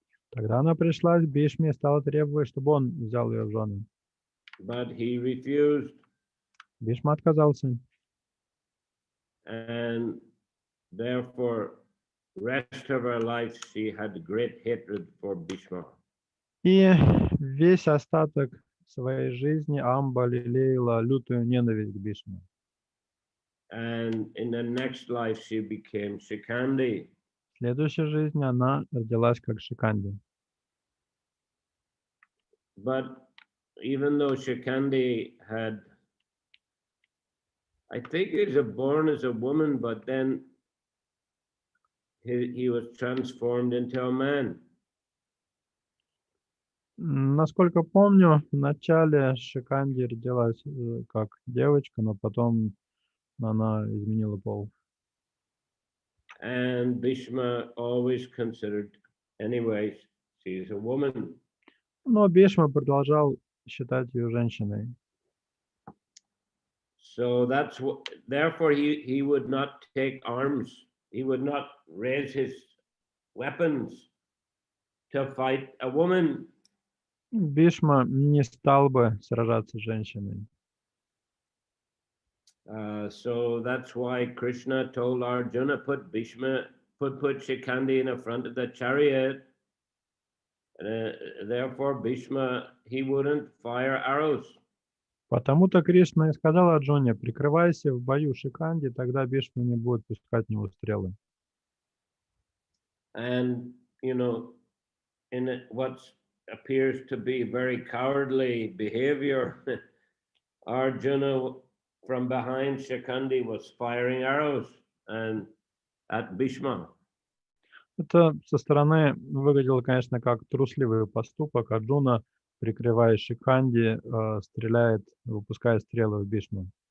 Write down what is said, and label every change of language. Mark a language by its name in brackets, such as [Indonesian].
[Russian] Тогда она пришла к Бишме и стала требовать, чтобы он взял ее в жены. [English] But he refused. [Russian] Бишма отказался. [English] And therefore, rest of her life, she had great hatred for Bhishma. [Russian] И весь остаток своей жизни Амба лелеяла лютую ненависть к Бишме. [English] And in the next life, she became Shikandi. [Russian] В следующей жизни она родилась как Шиканди. [English] But even though Shikandi had, I think he was born as a woman, but then he was transformed into a man. [Russian] Насколько помню, вначале Шиканди родилась как девочка, но потом она изменила пол. [English] And Bhishma always considered, anyways, she's a woman. [Russian] Но Бишма продолжал считать ее женщиной. [English] So that's what, therefore he would not take arms. He would not raise his weapons to fight a woman. [Russian] Бишма не стал бы сражаться с женщиной. [English] So that's why Krishna told Arjuna, put Shikandi in the front of the chariot. Therefore Bhishma, he wouldn't fire arrows. [Russian] Потому-то Кришна и сказал Арджуне, прикрывайся в бою Шиканди, тогда Бишма не будет пускать в него стрелы. [English] And, you know, in what appears to be very cowardly behavior, Arjuna from behind Shikandi was firing arrows and at Bhishma. [Russian] Это со стороны выглядело, конечно, как трусливый поступок. Арджуна, прикрывая Шиканди, стреляет, выпуская стрелы в Бишму.